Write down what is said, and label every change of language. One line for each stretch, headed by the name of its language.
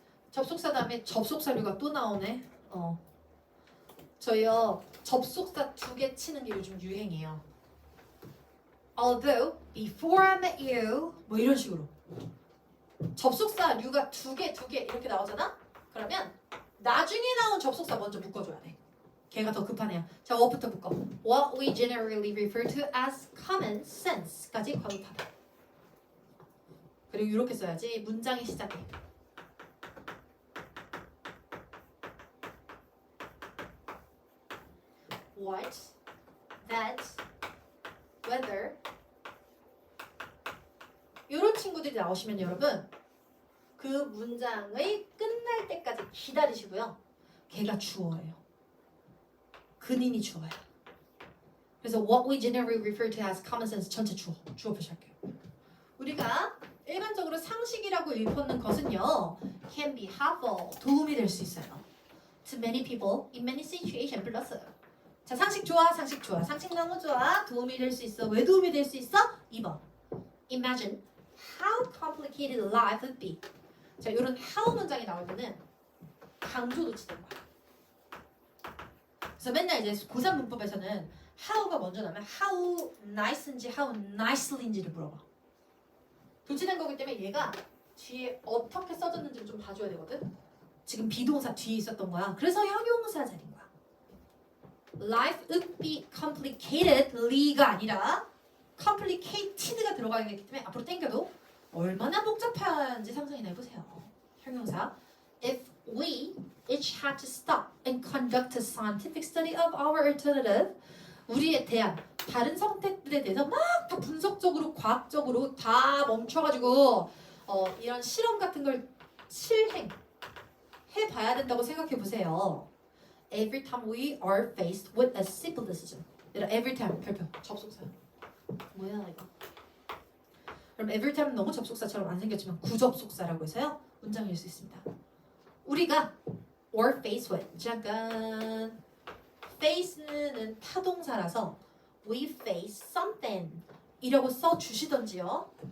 Korean: 접속사 다음에 접속사류가 또 나오네. 저희요 접속사 2개 치는 게 요즘 유행이에요.
English: Although before I met you
Korean: 뭐 이런 식으로 접속사류가 두 개 이렇게 나오잖아? 그러면 나중에 나온 접속사 먼저 묶어줘야 돼. 걔가 더 급하네요. 자, what부터 묶어.
English: What we generally refer to as common sense까지
Korean: 과급하다. 그리고 이렇게 써야지 문장이 시작해. What, that, whether 이런 친구들이 나오시면 여러분 그 문장의 끝날 때까지 기다리시고요. 걔가 주어예요. 근인이 주어요. 그래서
English: what we generally refer to as common sense
Korean: 전체 주어 표시할게요. 우리가 일반적으로 상식이라고 일컫는 것은요
English: can be helpful
Korean: 도움이 될 수 있어요.
English: To many people in many situations
Korean: 플러스 자 상식 좋아 상식 너무 좋아 도움이 될 수 있어 왜 도움이 될 수 있어?
English: 2번 Imagine how complicated life would be.
Korean: 자 이런 how 문장이 나올 때는 강조 놓치는 거야. 그래서 맨날 이제 고3 문법에서는 how가 먼저 나오면 how nice인지 how nicely인지를 물어봐. 도치된 거기 때문에 얘가 뒤에 어떻게 써졌는지를 좀 봐줘야 되거든. 지금 비동사 뒤에 있었던 거야. 그래서 형용사 자리인 거야. Life would be complicatedly가 아니라 complicated가 들어가 있기 때문에 앞으로 당겨도 얼마나 복잡한지 상상이나 해보세요. 형용사
English: If we each had to stop and conduct a scientific study of our alternative
Korean: 우리에 대한 다른 선택들에 대해서 막 다 분석적으로 과학적으로 다 멈춰가지고 이런 실험 같은 걸 실행해봐야 된다고 생각해 보세요.
English: Every time we are faced with a simple decision.
Korean: Every time 별표 접속사. 뭐야 이거? 그럼 every time 너무 접속사처럼 안 생겼지만 구접속사라고 해서요 문장일 수 있습니다. 우리가 or face with 잠깐 face는 타동사라서 we face something 이라고 써주시던지요.